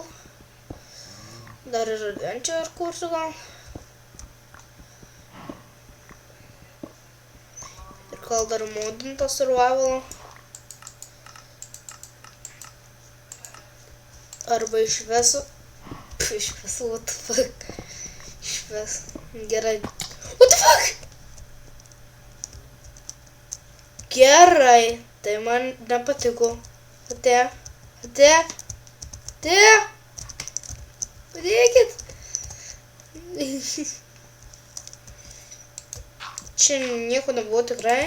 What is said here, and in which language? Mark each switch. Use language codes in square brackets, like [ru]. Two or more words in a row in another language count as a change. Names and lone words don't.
[lt] Dar ir adventure kursiu gal. Ir gal dar modintą survival. Arba išvesu. Išvesu, [en] what the fuck. [lt] Išvesu. Gerai. [en] What the fuck? [lt] Gerai. Tai man nepatiko. Ate. Padėkit. Čia nieko nebuvo tikrai.